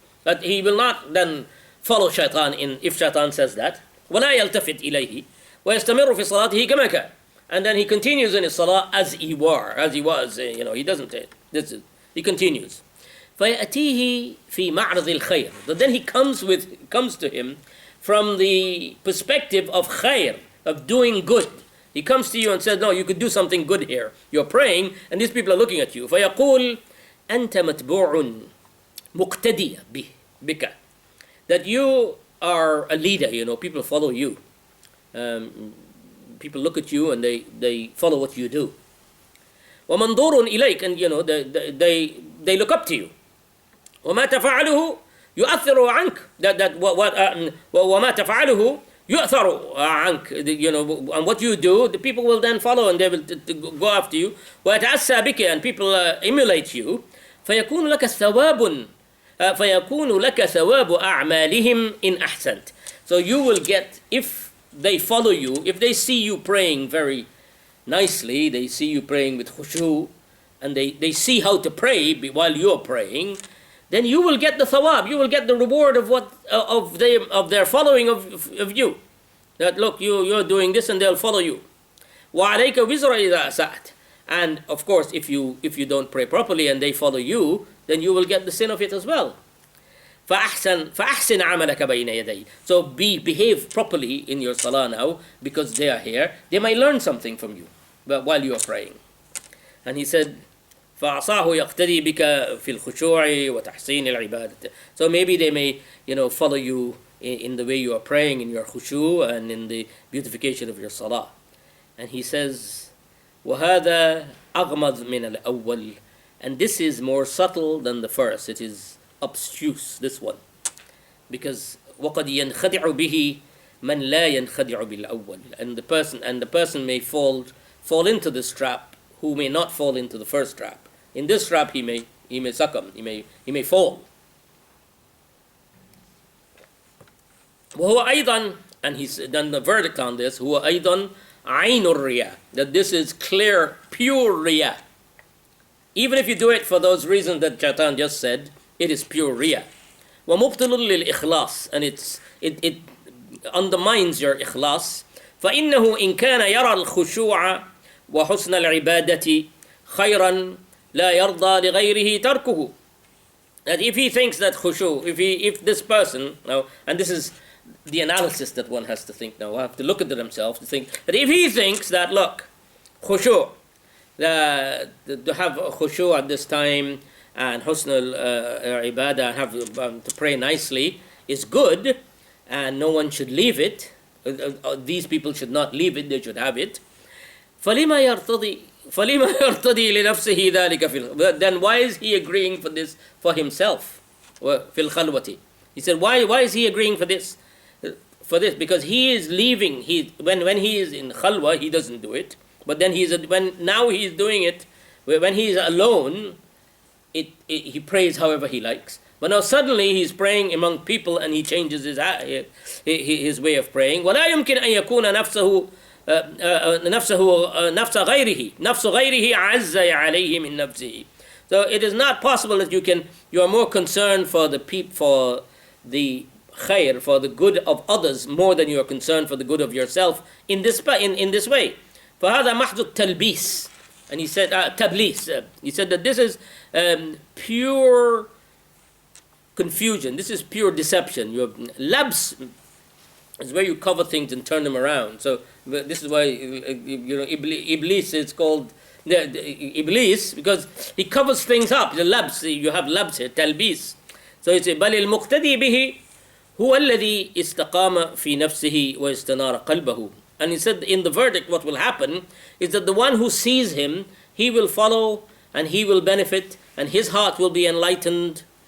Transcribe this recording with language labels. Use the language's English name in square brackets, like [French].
[English] That he will not then follow Shaytan if Shaytan says that. [Arabic] ولا يلتفت إليه ويستمر في صلاته كما كان. [English] And then he continues in his salah as he was. He doesn't. He continues. [Arabic] فيأتيه في معرض الخير. [English] But then he comes to him from the perspective of khair, of doing good. He comes to you and says, no, you could do something good here. You're praying, and these people are looking at you. [Arabic] فيقول أنت متبوع مقتدي بك. [English] That you are a leader, people follow you. People look at you and they follow what you do. [Arabic] ومنظور إليك, [English] and they look up to you. [Arabic] وما تفعله يؤثر عنك. وما تفعله يؤثر عنك. [English] And what you do, the people will then follow and they will go after you. [Arabic] ويتأسى بك, [English] and people emulate you. [Arabic] فيكون لك ثواب أعمالهم إن أحسنت. [English] So you will get, if they follow you, if they see you praying very nicely, they see you praying with khushu, and they see how to pray while you're praying, then you will get the thawab, you will get the reward of their following of you. That look, you're doing this and they'll follow you. [Arabic] وَعَلَيْكَ وِزْرَ إِذَا أَسَأْتَ. [English] And of course, if you don't pray properly and they follow you, then you will get the sin of it as well. [Arabic] فَأَحْسِنْ عَمَلَكَ بَيْنَ يَدَيْ. [English] So behave properly in your salah now, because they are here. They might learn something from you while you are praying. And he said, [Arabic] فَعَصَاهُ يَقْتَدِي بِكَ فِي الْخُشُوعِ وَتَحْسِينِ الْعِبَادَةِ. [English] So maybe they may, follow you in the way you are praying, in your khushu, and in the beautification of your salah. And he says, [Arabic] وَهَذَا أَغْمَضْ مِنَ الْأَوَّلِ. [English] And this is more subtle than the first. It is obtuse, this one. Because [Arabic] وَقَدْ يَنْخَدِعُ بِهِ مَنْ لَا يَنْخَدِعُ بِالْأَوَّلِ. [English] And the person may fall into this trap who may not fall into the first trap. In this trap he may succumb, he may fall. [Arabic] وهو أيضا, [English] and he's done the verdict on this, [Arabic] هو أيضا عين الرياء, [English] that this is clear, pure riyah. Even if you do it for those reasons that Shaytan just said, it is pure riyah. [Arabic] ومبطل للإخلاص, [English] and it undermines your ikhlas. [Arabic] فإنه إن كان يرى الخشوع وحسن العبادة خيرا لا يرضى لغيره تركه. [English] That if he thinks that khushu, if this person, now, and this is the analysis that one has to think now, one have to look at themselves to think that if he thinks that, look, khushu, to have khushu at this time and husn al-ibadah, have to pray nicely is good, and no one should leave it, these people should not leave it, they should have it. [Arabic] فَلِمَا يَرْتَضِي لِنَفْسِهِ ذَلِكَ [English] then why is he agreeing for this for himself? [Arabic] فِي الْخَلْوَةِ. [English] He said, why is he agreeing for this? Because he is leaving. When he is in khalwa, he doesn't do it. But then now he is doing it When he is alone, he prays however he likes. But now suddenly he's praying among people and he changes his way of praying. [Arabic] ولا يمكن أن يكون نفس غيره أعز عليه من نفسه. [English] So it is not possible that you are more concerned for the khair, for the good of others, more than you are concerned for the good of yourself in this way. [Arabic] فهذا محض التلبيس. [English] And he said تبليس. He said that this is pure confusion. This is pure deception. You have labs is where you cover things and turn them around. So this is why Iblis is called Iblis, because he covers things up. The labs, you have labs here, talbis. So it's [Arabic] بل المقتدي به هو الذي استقام في نفسه واستنار قلبه. [English] And he said in the verdict what will happen is that the one who sees him, he will follow and he will benefit and his heart will be enlightened.